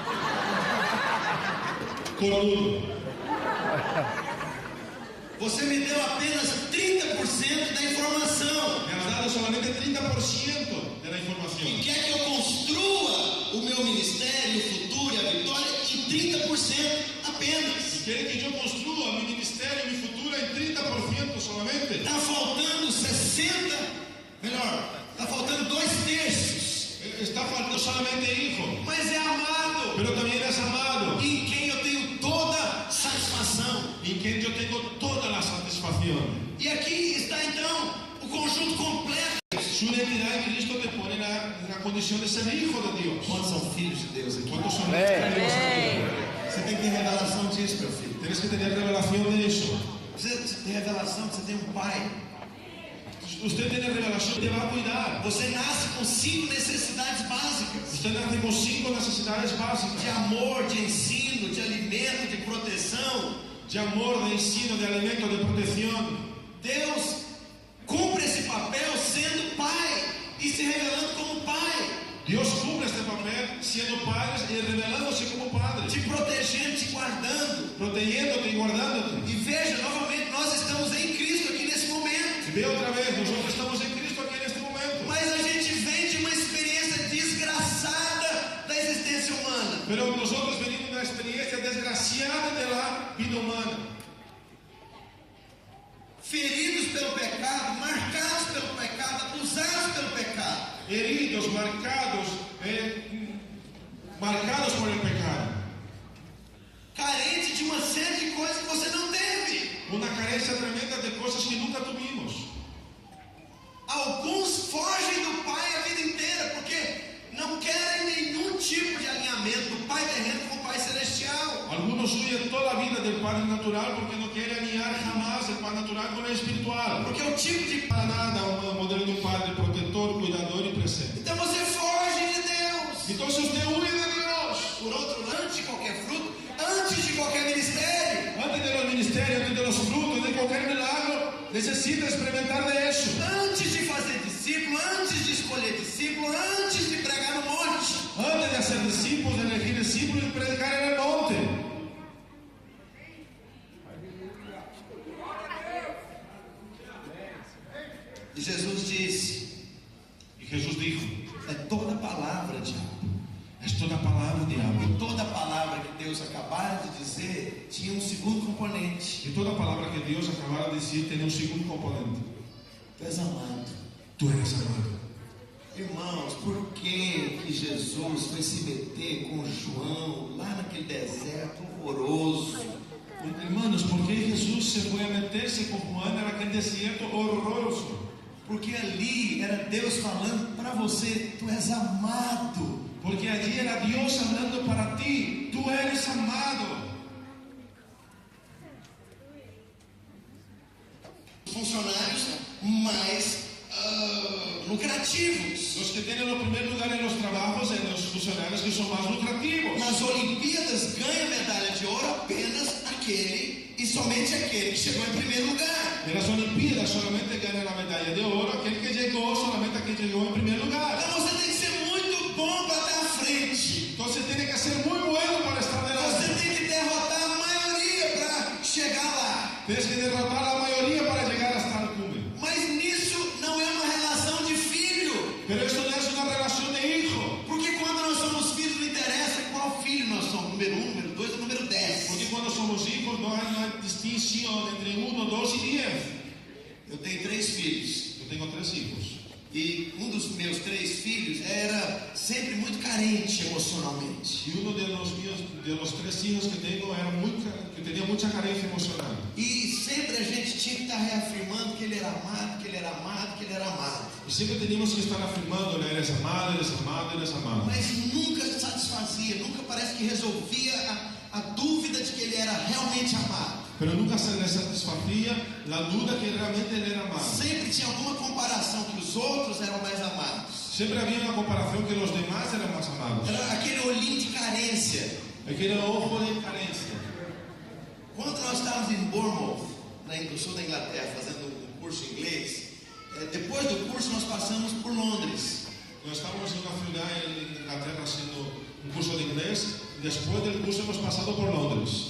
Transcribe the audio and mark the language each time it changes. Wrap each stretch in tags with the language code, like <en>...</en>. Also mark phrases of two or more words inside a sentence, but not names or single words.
<pt>Cornudo. Você me deu apenas 30% da informação.</pt> <es>Me has dado solamente 30% de la</es> <pt>E</pt> <es>información.</es> <pt>quer que eu construa o meu ministério, o futuro e a vitória em 30% apenas.</pt> <es>Quiere que yo construya mi ministerio, mi futuro en 30% solamente.</es> <pt>Está faltando 60, melhor, está faltando 2/3.</pt> <es>Está faltando solamente hijo,</es> <pt>Mas é amado,</pt> <es>pero también es amado,</es> <pt>em quem eu tenho toda satisfação.</pt> <es>en quien yo tengo toda la satisfacción.</es> <pt>E aqui está então o conjunto completo.</pt> <es>Su identidad en Cristo te pone en la condición de ser hijo de Dios.</es> <pt>Quantos são filhos de Deus aqui?</pt> <es>¿Cuántos son hijos de Dios aquí?</es> <pt>Você tem que ter revelação disso, meu filho.</pt> <es>Tienes que tener revelación de eso.</es> <pt>Você tem revelação que você tem um pai.</pt> <es>Usted tiene revelación, te va a cuidar.</es> <pt>Você nasce com 5 necessidades básicas:</pt> <es>Usted nace con 5 necesidades de básicas:</es> <pt>amor, de ensino, de alimento, de proteção.</pt> <es>de amor, de ensino, de alimento, de protección.</es> <pt>Deus cumpre esse papel sendo pai e se revelando como pai,</pt> <es>Dios cumple este papel siendo padres y revelándose como padres,</es> <pt>te protegendo, te guardando.</pt> <es>protegiéndote y guardándote.</es> <pt>E veja, novamente, nós estamos em Cristo aqui nesse momento.</pt> <es>Y ve otra vez, nosotros estamos en Cristo aquí en este momento.</es> <pt>Mas a gente vem de uma experiência desgraçada da existência humana.</pt> <es>Pero nosotros venimos de una experiencia desgraciada de la vida humana.</es> <pt>Feridos pelo pecado, marcados pelo pecado, acusados pelo pecado.</pt> <es>Heridos, marcados por el pecado.</es> <pt>Carente de uma série de coisas que você não teve.</pt> <es>Una carencia tremenda de cosas que nunca tuvimos.</es> <pt>Alguns fogem do Pai a vida inteira porque não querem nenhum tipo de alinhamento do Pai terreno com o Pai celestial.</pt> <es>Algunos huyen toda la vida del Padre natural porque no quieren alinear jamás el Padre natural con el espiritual.</es> <pt>Porque o tipo de</pt> <es>Para nada un modelo de un Padre protector, cuidador y presente.</es> <pt>Então você foge de Deus.</pt> <es>Entonces usted huye de Dios.</es> <pt>Por outro lado, antes de qualquer fruto, antes de qualquer ministério,</pt> <es>Antes de los ministerios, antes de los frutos, de cualquier milagro, necesita experimentar de eso.</es> <pt>antes de fazer discípulo, antes de escolher discípulo, antes de pregar no monte,</pt> <es>Antes de hacer discípulos, de elegir discípulos y predicar en el monte.</es> <pt>e Jesus disse:</pt> <es>Y Jesús dijo,</es> <pt>é toda palavra, diabo.</pt> <es>es toda palabra, diablo.</es> <pt>E toda palavra que Deus acabara de dizer tinha um segundo componente:</pt> <es>Y toda palabra que Dios acabara de decir tiene un segundo componente.</es> <pt>tu és amado.</pt> <es>Tú eres amado.</es> <pt>Irmãos, por que Jesus foi se meter com João lá naquele deserto horroroso?</pt> <es>Hermanos, ¿por qué Jesús se fue a meterse con Juan en aquel desierto horroroso?</es> <pt>Porque ali era Deus falando para você: tu és amado.</pt> <es>Porque allí era Dios hablando para ti. Tú eres amado.</es> <pt>Funcionários mais lucrativos.</pt> <es>Los que tienen el primer lugar en los trabajos, en los funcionarios que son más lucrativos.</es> <pt>Nas Olimpíadas ganha medalha de ouro apenas aquele e somente aquele que chegou em primeiro lugar.</pt> <es>En las Olimpiadas solamente gana la medalla de oro aquel que llegó, solamente aquel que llegó en primer lugar.</es> <pt>Então você tem que ser muito bom para estar à frente.</pt> <es>Entonces tiene que ser muy bueno para estar</es> <pt>Você</pt> <es>delante.</es> <pt>tem que derrotar a maioria para chegar lá.</pt> <es>Tienes que derrotar a la mayoría para llegar hasta el cumbre.</es> <pt>Mas nisso não é uma relação de filho.</pt> <es>Pero esto no es una relación de hijo.</es> <pt>Porque quando nós somos filhos, não interessa qual filho nós somos, número 1, número 2 ou número 10.</pt> <es>Porque cuando somos hijos no hay distinción entre 1, 2 y 10.</es> <pt>Eu tenho 3 filhos.</pt> <es>Yo tengo 3 hijos.</es> <pt>E um dos meus 3 filhos era sempre muito carente emocionalmente.</pt> <es>Y uno de los 3 hijos que tengo que tenía mucha carencia emocional.</es> <pt>E sempre a gente tinha que estar reafirmando que ele era amado, que ele era amado, que ele era amado.</pt> <es>Y siempre teníamos que estar afirmando, eres amado, eres amado, eres amado.</es> <pt>Mas nunca satisfazia, nunca parece que resolvia a dúvida de que ele era realmente amado.</pt> <es>Pero nunca se le satisfacía la duda que realmente él era amado.</es> <pt>Sempre tinha alguma comparação que os outros eram mais amados.</pt> <es>Siempre había una comparación que los demás eran más amados.</es> <pt>Era aquele olhinho de carência.</pt> <es>Aquel ojo de carencia.</es> <pt>Quando nós estávamos em Bournemouth, no sul da Inglaterra, fazendo um curso em inglês, depois do curso nós passamos por Londres. Nós estávamos</pt> <es>en una ciudad en Inglaterra haciendo un curso de inglés. Después del curso hemos pasado por Londres.</es>